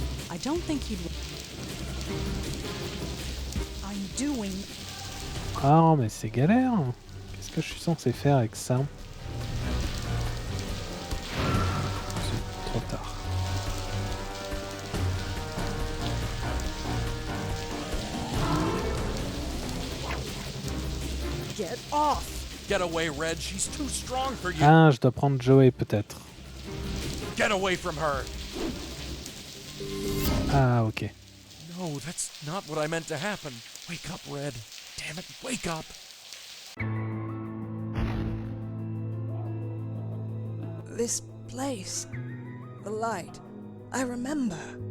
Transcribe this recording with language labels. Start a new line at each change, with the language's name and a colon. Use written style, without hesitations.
English: I don't think he'd... I'm doing
French: Ah, mais c'est galère. Qu'est-ce que je suis censé faire avec ça? C'est trop tard.
English: Get off! Get away, Red. She's too strong for you.
French: Ah, je dois prendre Joey peut-être.
English: Get away from her.
French: Ah, ok.
English: No, that's not what I meant to happen. Wake up, Red. Damn it, wake up. This place. The light. I remember.